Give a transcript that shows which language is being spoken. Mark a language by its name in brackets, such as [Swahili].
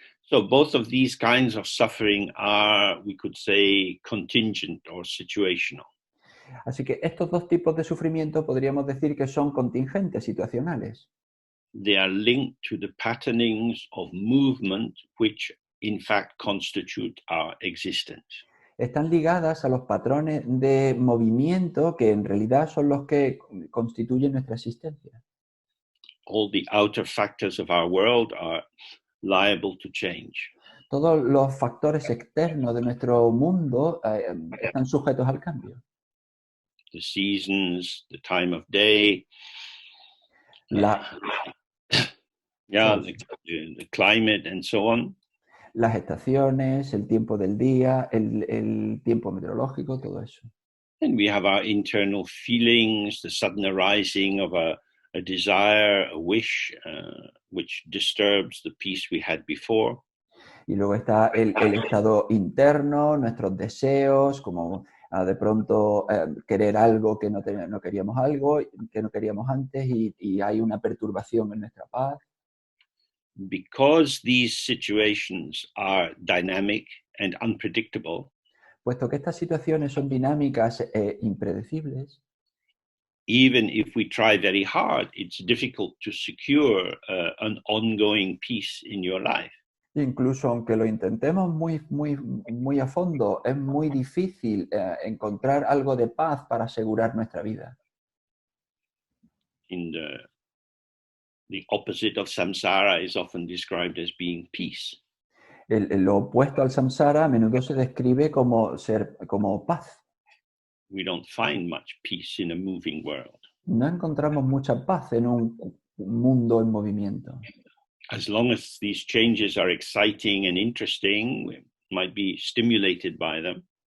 [English] So both of these kinds of suffering are, we could say, contingent or situational. [Spanish] Así que estos dos tipos de sufrimiento podríamos decir que son contingentes, situacionales. [English] They are linked to the patternings of movement which in fact constitute our existence. [Spanish] Están ligadas a los patrones de movimiento que en realidad son los que constituyen nuestra existencia. [English] All the outer factors of our world are liable to change. [Spanish] Todos los factores externos de nuestro mundo están sujetos al cambio. [English] The seasons, the time of day, [Spanish] La, [English] the climate and so on. [Spanish] Las estaciones, el tiempo del día, el tiempo meteorológico, todo eso. [English] And we have our internal feelings, the sudden arising of a desire, a wish, which disturbs the peace we had before. [Spanish] Y luego está el estado interno, nuestros deseos, como de pronto querer algo que no queríamos algo, que no queríamos antes y hay una perturbación en nuestra paz. [English] Because these situations are dynamic and unpredictable, [Spanish] puesto que estas situaciones son dinámicas e impredecibles, [English] even if we try very hard, it's difficult to secure an ongoing peace in your life. [Spanish] Incluso aunque lo intentemos muy a fondo, es muy difícil encontrar algo de paz para asegurar nuestra vida. [English] In the opposite of samsara is often described as being peace. [Spanish] Lo opuesto al samsara a menudo se describe como paz. [English] We don't find much peace in a moving world. [Spanish] No encontramos mucha paz en un mundo en movimiento. [English] As long as these changes are exciting and interesting, we might be stimulated by them.